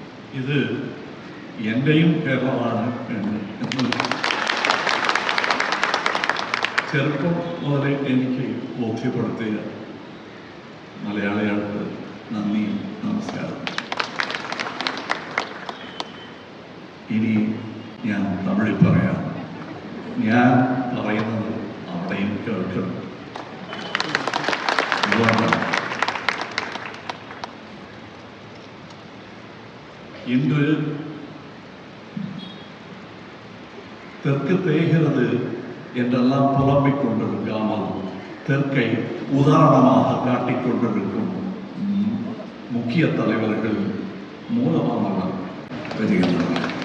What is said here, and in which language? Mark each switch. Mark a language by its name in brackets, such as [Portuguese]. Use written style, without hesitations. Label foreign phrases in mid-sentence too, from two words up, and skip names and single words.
[Malayalam] ഇത് എൻ്റെയും കേരളമാണ് എന്ന് ചെറുപ്പം മുതലേ എനിക്ക് ബോധ്യപ്പെടുത്തിയ മലയാളികൾക്ക് നന്ദി, നമസ്കാരം. ഇനി ഞാൻ തമിഴിൽ പറയാം. ഞാൻ പറയുന്നത് അവിടെയും കേൾക്കണം. [Tamil] இன்று தெற்கு தேய்கிறது என்றெல்லாம் புலம்பிக் கொண்டிருக்காமல் தெற்கை உதாரணமாக காட்டிக் கொண்டிருக்கும் முக்கிய தலைவர்கள் மூலமானவர் வருகின்றனர்.